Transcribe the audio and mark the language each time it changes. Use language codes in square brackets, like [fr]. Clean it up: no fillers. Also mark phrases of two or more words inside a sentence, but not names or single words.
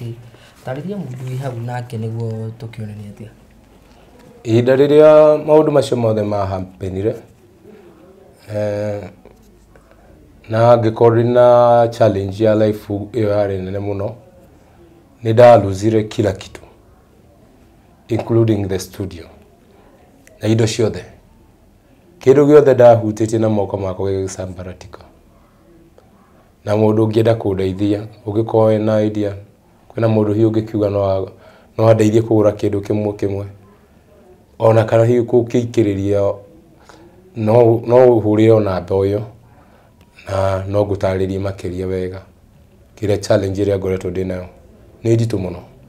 [ki] Tarĩria mũndũ wĩ hau nake nĩguo tũkĩonania atĩa. Ihinda rĩrĩa maũndũ macio mothe mahampenire, na ngĩkorwo na challenge ya life ĩyo yarĩ nene mũno, nĩ ndaluzire [sw] kila kitu [en] including the studio [ki] na indo ciothe. Kĩndũ gĩothe ndahutĩtie na moko makwa gĩgĩcambaratika, na mũndũ ũngĩenda kũndeithia, ũngĩkorwo wĩna idea, kwĩna mũndũ hihi ũngĩkiuga no andeithie kũgũra kĩndũ kĩmwe, ona kana hihi gũkĩikĩrĩria, no ũhũrĩre o namba ũyũ na no ngũtarĩrie makĩria wega kĩrĩa challenge ĩrĩa ngoretwo ndĩ nayo nĩ nditũ mũno.